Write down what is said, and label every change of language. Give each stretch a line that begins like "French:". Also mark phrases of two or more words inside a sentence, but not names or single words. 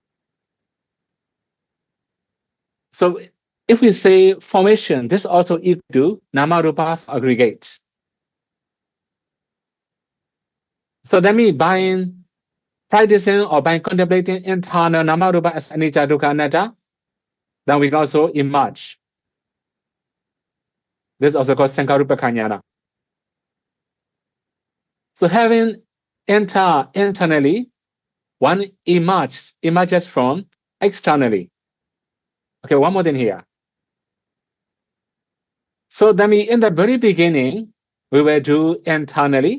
English: So if we say formation, this also equal to namarupas aggregate. So that means by practicing or by contemplating internal namarupa as
Pali: anicca dukkha anatta,
English: then we can also emerge. This is also called
Pali: Sankarupa Jhana.
English: So having internally, one emerges from externally. Okay, one more thing here. So that means in the very beginning, we will do internally.